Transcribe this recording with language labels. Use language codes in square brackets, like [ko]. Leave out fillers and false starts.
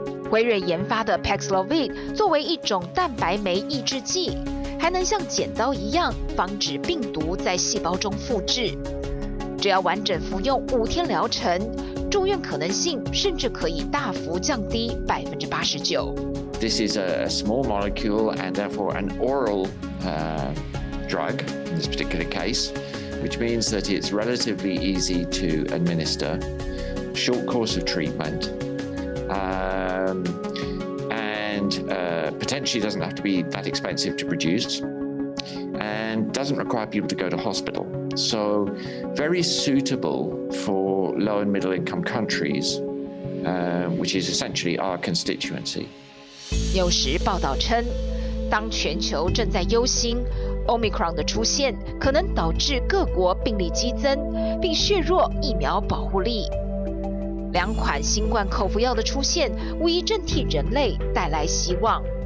[zh] 辉瑞研发的 Paxlovid 作为一种蛋白酶抑制剂，还能像剪刀一样防止病毒在细胞中复制。只要完整服用5天疗程，住院可能性甚至可以大幅降低89%。 [en] This is a small molecule and therefore an oral drug in this particular case, which means that it's relatively easy to administer, short course of treatment, and potentially doesn't have to be that expensive to produce, and doesn't require people to go to hospital. So very suitable for low and middle income countries, which is essentially our constituency. [zh] 有时报道称，当全球正在忧心Omicron 的出现可能导致各国病例激增，并削弱疫苗保护力。 2款新冠口服药的出现，无疑正替人类带来希望。